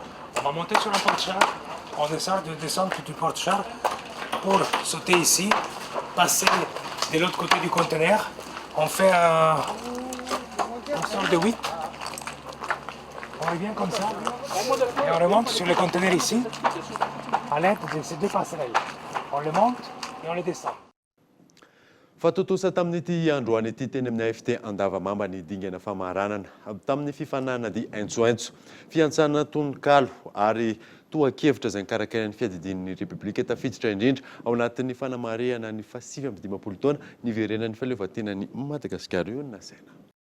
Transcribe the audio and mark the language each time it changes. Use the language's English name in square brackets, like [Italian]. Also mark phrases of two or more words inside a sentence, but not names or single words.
[French] On va monter sur un porte-char, on descend du porte-char pour sauter ici, passer de l'autre côté du conteneur. On fait une sorte de 8. On revient comme ça et on remonte sur le conteneur ici à l'aide de ces deux passerelles. On le monte et on le descend. [Malagasy] Fatotosa tamin'ity androany ity teny amin'ny AFT Andavamamba ny dingana famaranana tamin'ny fifanana di aintsoaintso fiantsana tononkalo ary toa-kevitra izay nikarakarain'ny fiadidinin'ny Repoblika tafiditra indrindra ao anatin'ny fanamarihana ny fasivy amby 50 taona niverenan'ny fahaleovan-tenan'ny Madagasikara io nasaina.